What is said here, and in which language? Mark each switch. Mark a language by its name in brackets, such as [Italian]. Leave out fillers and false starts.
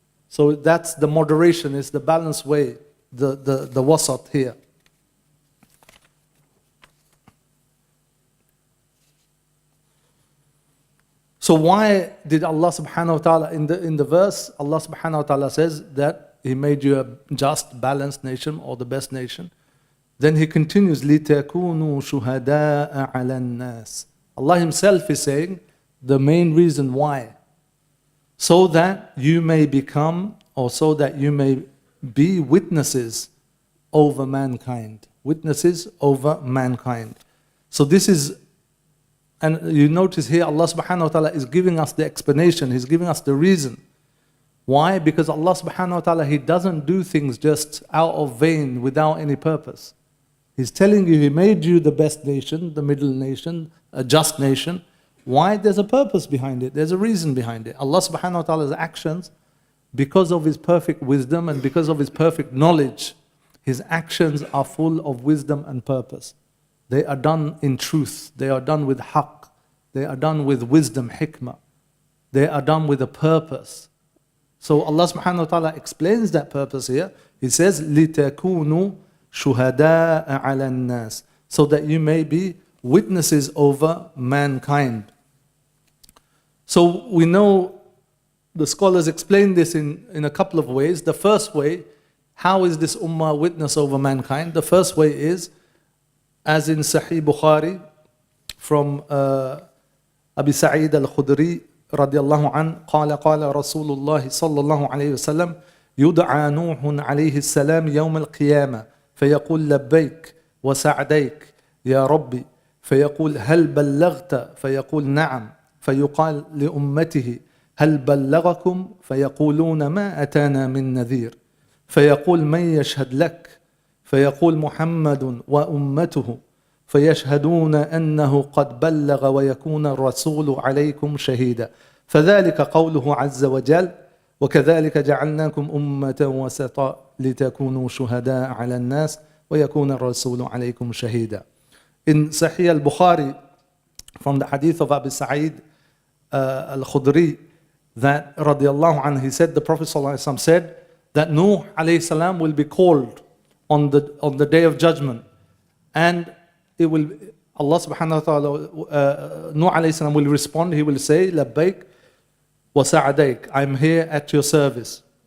[English] So that's the moderation, is the balanced way, the wasat here. So why did Allah subhanahu wa ta'ala, in the verse, Allah subhanahu wa ta'ala says that He made you a just, balanced nation or the best nation. [Arabic] Then He continues, لِتَكُونُوا شُهَدَاءَ عَلَى النَّاسِ. [English] Allah Himself is saying the main reason why. So that you may become, or so that you may be witnesses over mankind. Witnesses over mankind. So this is, and you notice here Allah subhanahu wa ta'ala is giving us the explanation, He's giving us the reason. Why? Because Allah subhanahu wa ta'ala, He doesn't do things just out of vain, without any purpose. He's telling you He made you the best nation, the middle nation, a just nation. Why? There's a purpose behind it, there's a reason behind it. Allah subhanahu wa ta'ala's actions, because of His perfect wisdom and because of His perfect knowledge, His actions are full of wisdom and purpose. They are done in truth. They are done with haqq. They are done with wisdom, hikmah. They are done with a purpose. So Allah subhanahu wa ta'ala explains that purpose here. [Arabic] He says, لِتَكُونُوا شُهَدَاءَ عَلَى النَّاسِ. [English] So that you may be witnesses over mankind. So we know the scholars explain this in a couple of ways. The first way, how is this ummah witness over mankind? The first way is, as in Sahih Bukhari, from Abi Sa'id al-Khudri radiyallahu an, [Arabic] قال قال رسول الله صلى الله عليه وسلم يدعى نوح عليه السلام يوم القيامة فيقول لبيك وسعديك يا ربي فيقول هل بلغت فيقول نعم فيقال لأمته هل بلغكم فيقولون ما أتانا من نذير فيقول من يشهد لك فيقول محمد وأمته فيشهدون أنه قد بلغ ويكون الرسول عليكم شهيدا فذلك قوله عز وجل وكذلك جعلناكم أمة وسطا لتكونوا شهداء على الناس ويكون الرسول عليكم شهيدا. [English] In Sahih al-Bukhari, from the hadith of Abu Sa'id al-Khudri, that radiyallahu anhu, he said, the Prophet ﷺ said that Nuh alayhi salam will be called on the day of judgment, and it will, Allah subhanahu wa ta'ala, Nuh alayhi salam will respond, he will say, labbaik wa sa'adaik, I'm here at your service.